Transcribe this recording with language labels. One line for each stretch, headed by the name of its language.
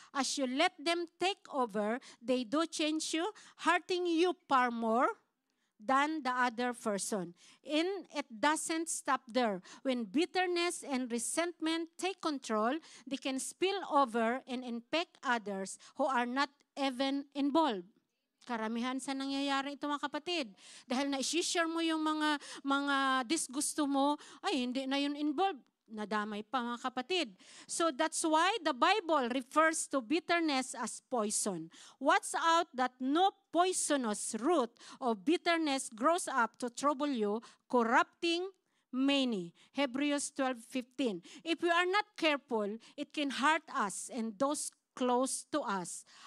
English: As you let them take over, they do change you, hurting you far more than the other person. And it doesn't stop there. When bitterness and resentment take control, they can spill over and infect others who are not even involved.
Filipino: Karamihan sa nangyayari ito, mga kapatid. Dahil na-share mo yung mga disgusto mo, ay hindi na yun involved. Nadamay pa, mga kapatid.
English: So that's why the Bible refers to bitterness as poison. Watch out that no poisonous root of bitterness grows up to trouble you, corrupting many. Hebrews 12:15. If we are not careful, it can hurt us and those close to us.